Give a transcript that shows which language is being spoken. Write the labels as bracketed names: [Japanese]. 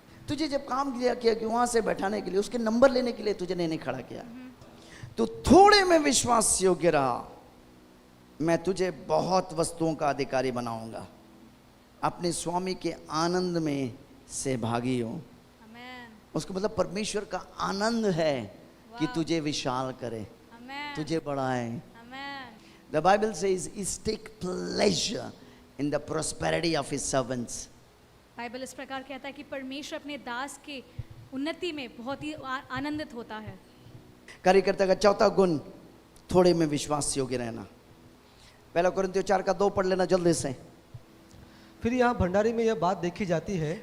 [Hindi] तुझे जब काम दिया किया कि वहां से बैठाने के लिए, उसके नंबर लेने के लिए तुझे नहीं खड़ा किया, तो थोड़े में विश्वास योग्य रहा, मैं तुझे बहुत वस्तुओं का अधिकारी बनाऊंगा। अपने स्वामी के आनंद में सहभागी हो। उसको मतलब परमेश्वर का आनंद है कि तुझे विशाल करे, तुझे बढ़ाए। [English] The Bible says is take pleasure in the prosperity of his servants. [Hindi] Bible इस प्रकार कहता है कि परमेश्वर अपने दास के उन्नति में बहुत ही आनंदित होता है। कार्यकर्ता का चौथा गुण, थोड़े में विश्वास योग्य रहना। पहला कोरिन्थियों 4:2 पढ़ लेना जल्दी से। फिर यहाँ भंडारी में यह बात देखी जाती है,